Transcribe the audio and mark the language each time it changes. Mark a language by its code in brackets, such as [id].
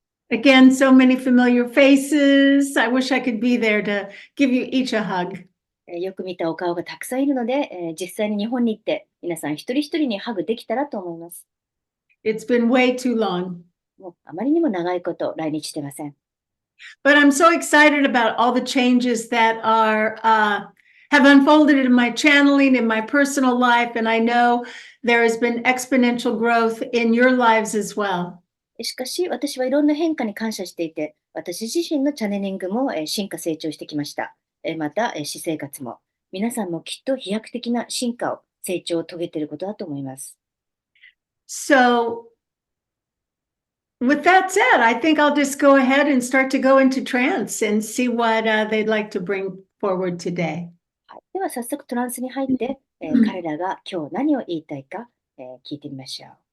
[en] Again, so many familiar faces. I wish I could be there to give you each a hug. [ja] よく見たお顔がたくさんいるので、実際に日本に行って、皆さん一人一人にハグできたらと思います。 [en] It's been way too long. [ja] もうあまりにも長いこと来日してません。 [en] But I'm so excited about all the changes that have unfolded in my channeling, in my personal life, and I know there has been exponential growth in your lives as well. [ja] しかし、私はいろんな変化に感謝していて、私自身のチャネリングも進化成長してきました。また、私生活も。皆さんもきっと飛躍的な進化を、成長を遂げていることだと思います。 [en] So, with that said, I think I'll just go ahead and start to go into trance and see what they'd like to bring forward today. [ja] はい、では早速トランスに入って、彼らが今日何を言いたいか、聞いてみましょう。